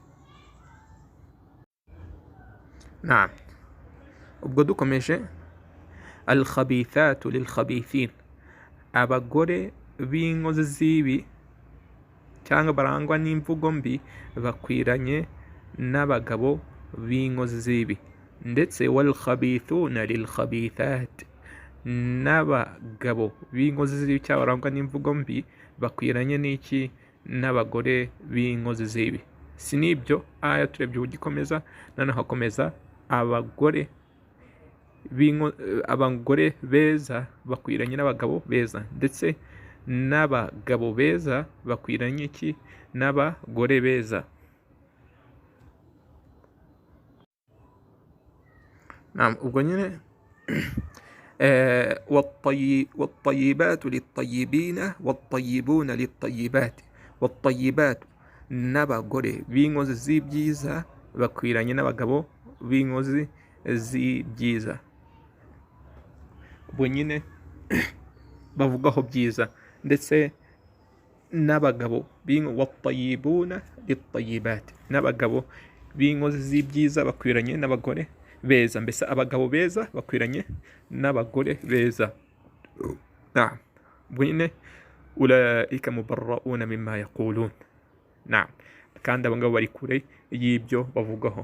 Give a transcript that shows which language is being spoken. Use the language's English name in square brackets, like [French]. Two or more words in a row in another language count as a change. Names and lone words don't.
[Kinyarwanda] Ubwo dukomeje, [Arabic] الخبيثات للخبيثين, [Kinyarwanda] abagore b'inkozi z'ibi cyangwa barangwa n'imvugo mbi bakwiranye n'abagabo b'inkozi z'ibi, ndetse [Arabic] والخبيثون للخبيثات, [Kinyarwanda] n'abagabo b'inkozi z'ibi cyangwa barangwa n'imvugo mbi bakwiranye n'iki? N'abagore b'inkozi z'ibi. Si n'ibyo, aya turebye uburyo ikomeza, noneho hakomeza abagore beza bakwiranye n'abagabo beza, ndetse n'abagabo beza bakwiranye iki? N'abagore beza. ubwo nyine [Arabic] والطيبات للطيبين والطيبون للطيبات. والطيبات, [Kinyarwanda] n'abagore b'inkozi z'ibyiza bakwiranye n'abagabo b'inkozi z'ibyiza. ubwo nyine bavugaho byiza, ndetse n'abagabo [Arabic] والطيبون للطيبات, [Kinyarwanda] n'abagabo b'inkozi z'ibyiza bakwiranye n'abagore beza, mbese abagabo beza bakwiranye n'abagore beza. ubwo nyine [Arabic] أولئك مبرءون مما يقولون. [Kinyarwanda] kandi abo ngabo bari kure y'ibyo bavugaho.